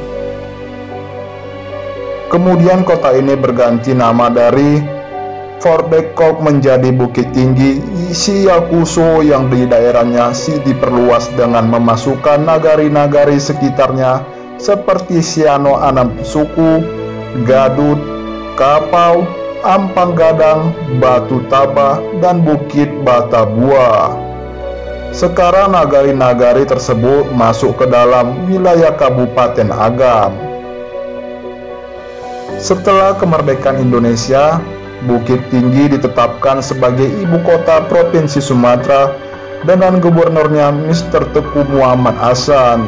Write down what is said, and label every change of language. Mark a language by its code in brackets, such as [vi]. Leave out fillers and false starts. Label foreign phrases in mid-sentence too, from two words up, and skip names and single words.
[id] Kemudian kota ini berganti nama dari Fort de Kolk menjadi Bukit Tinggi Shiyakuso yang di daerahnya diperluas dengan memasukkan nagari-nagari sekitarnya seperti Siano Anam Suku, Gadut, Kapau, Ampang Gadang, Batu Tabah, dan Bukit Batabua. Sekarang nagari-nagari tersebut masuk ke dalam wilayah Kabupaten Agam. Setelah kemerdekaan Indonesia, Bukit Tinggi ditetapkan sebagai ibu kota Provinsi Sumatera dengan gubernurnya Mr. Teku Muhammad Hasan.